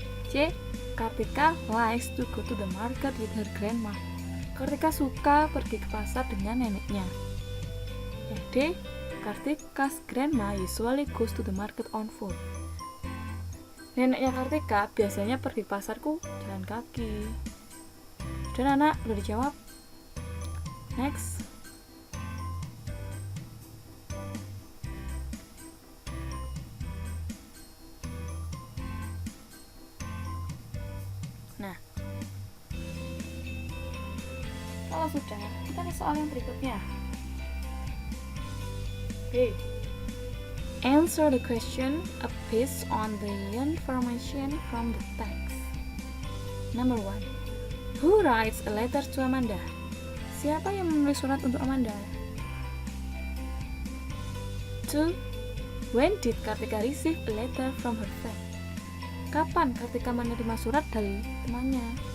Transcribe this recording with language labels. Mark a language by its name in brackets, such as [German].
[English] C. Kartika likes to go to the market with her grandma. [Indonesian] Kartika suka pergi ke pasar dengan neneknya. [English] D. Kartika's grandma usually goes to the market on foot. [Indonesian] Neneknya Kartika biasanya pergi ke pasarku jalan kaki. Dan anak, udah dijawab? Next. Nah, kalau sudah, kita ke soal yang berikutnya. [English] Okay. Answer the question based on the information from the text. Number 1. Who writes a letter to Amanda? [Indonesian] Siapa yang menulis surat untuk Amanda? 2. [English] When did Kartika receive a letter from her friend? [Indonesian] Kapan Kartika menerima surat dari temannya?